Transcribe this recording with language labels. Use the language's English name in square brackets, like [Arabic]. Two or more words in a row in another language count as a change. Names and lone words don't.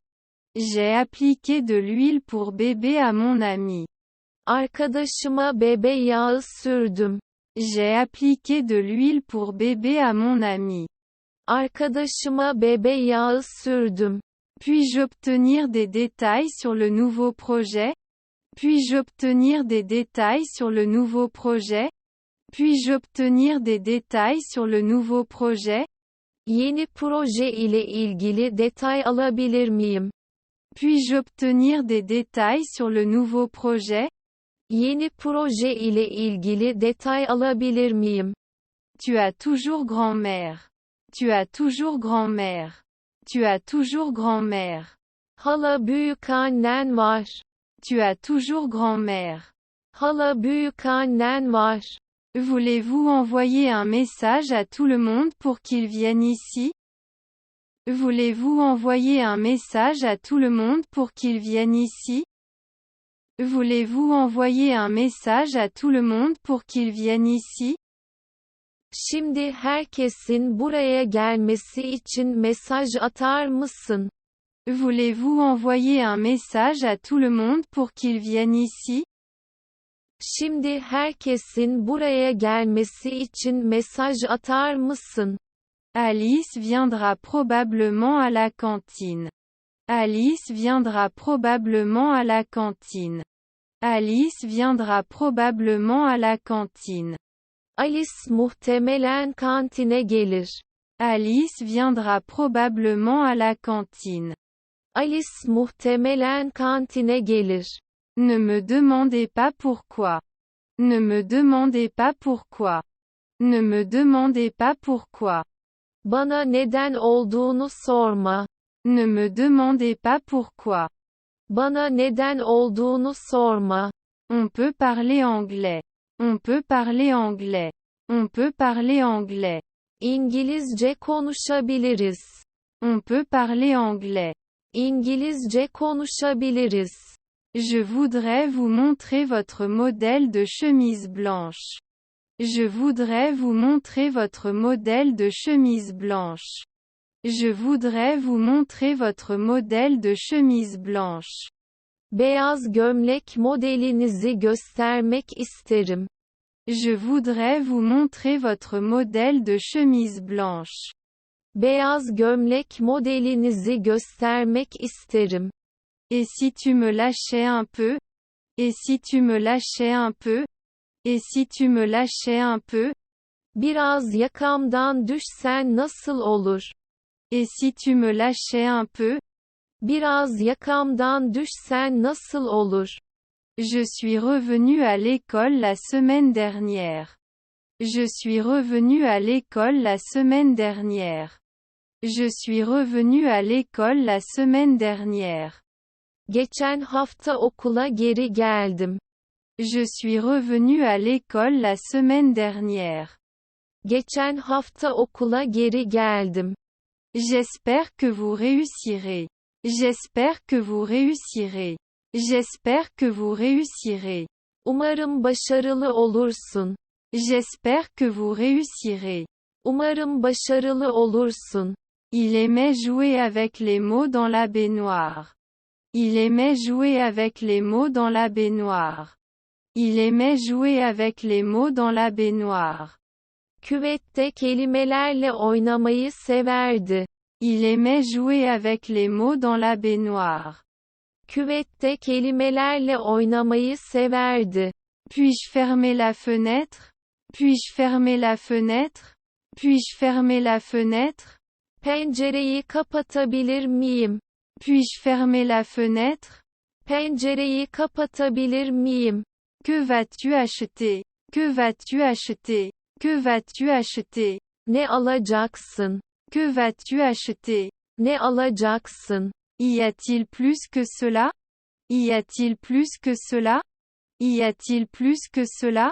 [French] J'ai appliqué de l'huile pour bébé à mon ami. [Turkish] Arkadaşıma bebe yağı sürdüm. [French] J'ai appliqué de l'huile pour bébé à mon ami. [Turkish] Arkadaşıma bebe yağı sürdüm. [French] Puis-je obtenir des détails sur le nouveau projet? Puis-je obtenir des détails sur le nouveau projet? Puis-je obtenir des détails sur le nouveau projet? [Turkish] Yeni proje ile ilgili detay alabilir miyim? [French] Puis-je obtenir des détails sur le nouveau projet? [Turkish] Yeni proje ile ilgili detay alabilir miyim? [French] Tu as toujours grand-mère. Tu as toujours grand-mère. Tu as toujours grand-mère. [Turkish] Hala büyükannen var. [French] Tu as toujours grand-mère. [Turkish] Hala büyükannen var. [French] Voulez-vous envoyer un message à tout le monde pour qu'ils viennent ici? Voulez-vous envoyer un message à tout le monde pour qu'ils viennent ici? Voulez-vous envoyer un message à tout le monde pour qu'ils viennent ici? [Turkish] Şimdi herkesin buraya gelmesi için mesaj atar mısın? [French] Voulez-vous envoyer un message à tout le monde pour qu'ils viennent ici? [Turkish] Şimdi herkesin buraya gelmesi için mesaj atar mısın? [French] Alice viendra probablement à la cantine. Alice viendra probablement à la cantine. Alice viendra probablement à la cantine. [Turkish] Alice muhtemelen kantine gelir. [French] Alice viendra probablement à la cantine. [Turkish] Alice muhtemelen kantine gelir. [French] Ne me demandez pas pourquoi. Ne me demandez pas pourquoi. Ne me demandez pas pourquoi. [Turkish] Bana neden olduğunu sorma. [French] Ne me demandez pas pourquoi. [Turkish] Bana neden olduğunu sorma. [French] On peut parler anglais. On peut parler anglais. On peut parler anglais. [Turkish] İngilizce konuşabiliriz. [French] On peut parler anglais. [Turkish] İngilizce konuşabiliriz. [French] Je voudrais vous montrer votre modèle de chemise blanche. Je voudrais vous montrer votre modèle de chemise blanche. Je voudrais vous montrer votre modèle de chemise blanche. [Turkish] Beyaz gömlek modelinizi göstermek isterim. [French] Je voudrais vous montrer votre modèle de chemise blanche. [Turkish] Beyaz gömlek modelinizi göstermek isterim. [French] Et si tu me lâchais un peu? Et si tu me lâchais un peu? Et si tu me lâchais un peu? [Turkish] Biraz yakamdan düşsen nasıl olur? [French] Et si tu me lâchais un peu? [Turkish] Biraz yakamdan düşsen nasıl olur? [French] Je suis revenu à l'école la semaine dernière. Je suis revenu à l'école la semaine dernière. Je suis revenu à l'école la semaine dernière. [Turkish] Geçen hafta okula geri geldim. [French] Je suis revenu à l'école la semaine dernière. [Turkish] Geçen hafta okula geri geldim. [French] J'espère que vous réussirez. J'espère que vous réussirez. J'espère que vous réussirez. [Turkish] Umarım başarılı olursun. [French] J'espère que vous réussirez. [Turkish] Umarım başarılı olursun. [French] Il aimait jouer avec les mots dans la baignoire. Il aimait jouer avec les mots dans la baignoire. Il aimait jouer avec les mots dans la baignoire. [Turkish] Küvette kelimelerle oynamayı severdi. [French] Il aimait jouer avec les mots dans la baignoire. [Turkish] Küvette kelimelerle oynamayı severdi. [French] Puis-je fermer la fenêtre? Puis-je fermer la fenêtre? Puis-je fermer la fenêtre? [Turkish] Pencereyi kapatabilir miyim? [French] Puis-je fermer la fenêtre? [Turkish] Pencereyi kapatabilir miyim? [French] Que vas-tu acheter? Que vas-tu acheter? Que vas-tu acheter? [Turkish] Ne alacaksın? [French] Que vas-tu acheter? [Turkish] Ne alacaksın? [French] Y a-t-il plus que cela? Y a-t-il plus que cela? Y a-t-il plus que cela?